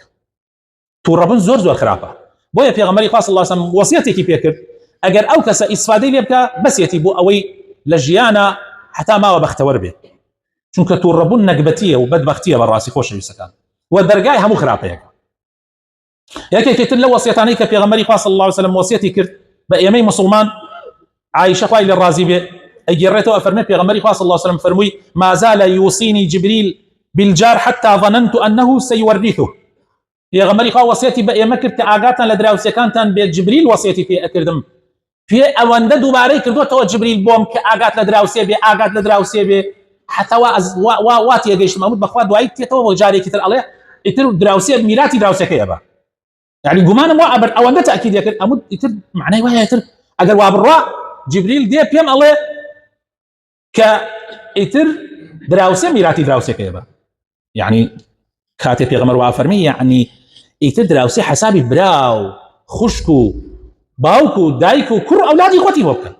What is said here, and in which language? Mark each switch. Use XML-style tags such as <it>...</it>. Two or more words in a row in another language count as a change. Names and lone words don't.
<ckb>تووڕەبوون زۆر زۆر خراپە. بۆیە پێغەمبەری خوا</ckb> <ar>صلی الله عليه وسلم</ar> <ckb>وەسیەتێکی پێ کرد ئەگەر ئەو کەسە ئیسفادەی لێ بکە بەسێتی بۆ ئەوەی لە ژیانە حتا ماوە بەختەوەر بێت. چونکە تووڕەبوون نەکبەتیە و بەدبەختیە بەڕاستی خۆشەویستەکان و دەرگای هەموو خراپەیەکە. یەکێکی تر لە وەسیەتانەی کە پێغەمبەری خوا</ckb> <ar>صلی الله عليه وسلم</ar> <ckb>وەسیەتی کرد بە ئێمەی مسلمان، عائشە خوای لێ ڕازی بێ ئەگێڕێتەوە ئەفەرمێ پێغەمبەری خوا</ckb> <ar>صلی الله عليه وسلم</ar> <ckb>فەرمووی</ckb> <ar>ما زال يوصيني جبريل بالجار حتى ظننت أنه سيورثه.</ar> <ckb>پێغەمبەری خوا وەسیەتی بە ئێمە کرد کە ئاگاتان لە دراوسەکانتان بێت. جبریل وەسیەتی پێ ئەکردم، پێ ئەوەندە دووبارەی کردوەوە جبریل بۆم کە ئاگات لە دراوسێ بێ، ئاگات لە دراوسێ بێ، حتا وا تێگەیشتم ئەموت بەخوا دوایی تێتەوە بۆ جارێکی تر ئەڵێ ئیتر دراوسێ میراتی دراوسەکەیە بە، یعنی گومانم وا ئەبەر ئەوەندە تاکید کرد ئەموت ئیتر معنای وایە ئیتر ئەگەر وا بڕوا جبریل دێ پێم ئەڵێ کە ئیتر دراوسێ میراتی دراوسەکەیە بە، یعنی کاتێ پێغەمبەر وا فەرمی یعنی ئیتر دراوسێ حسابی براو خوشک و باوک و دایک و کوڕ ئەولادی خۆتی بۆ بکەن.</ckb>